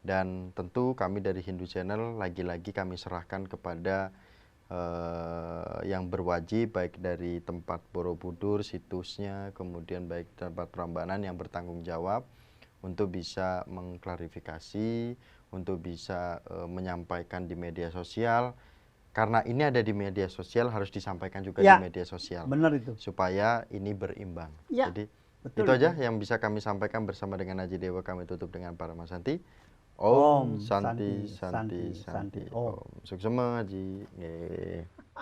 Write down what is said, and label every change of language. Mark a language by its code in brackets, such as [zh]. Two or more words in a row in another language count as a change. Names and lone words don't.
[id] Dan tentu kami dari Hindu Channel lagi-lagi kami serahkan kepada yang berwajib, baik dari tempat Borobudur, situsnya, kemudian baik tempat Prambanan yang bertanggung jawab untuk bisa mengklarifikasi, untuk bisa menyampaikan di media sosial. Karena ini ada di media sosial, harus disampaikan juga Ya, di media sosial, benar itu. supaya ini berimbang. Ya, Jadi betul itu aja itu. yang bisa kami sampaikan bersama dengan Aji Dewa. Kami tutup dengan Paramasanti. [sa] Om Om Santi Santi Santi Santi Santi Santi Om. [ban] Om. Suksema Aji. Nggih.